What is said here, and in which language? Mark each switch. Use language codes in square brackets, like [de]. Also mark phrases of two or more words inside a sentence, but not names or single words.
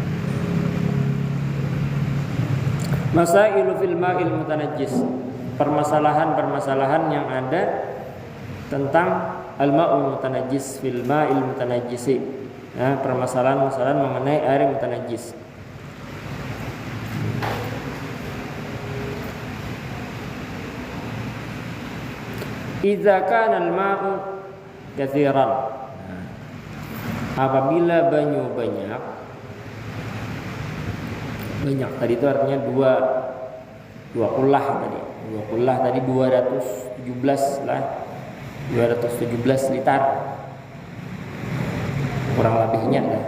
[ar] مسائل في الماء المتنجس. [id] Permasalahan-permasalahan yang ada tentang [ar] الماء المتنجس في الماء المتنجس. [id] Nah, permasalahan-permasalahan mengenai air mutanajjis. [ar] إذا كان الماء كثيرا. [bjn] Apabila banyu banyak tadi itu artinya dua kulah tadi 217 lah, 217 liter kurang lebihnya lah.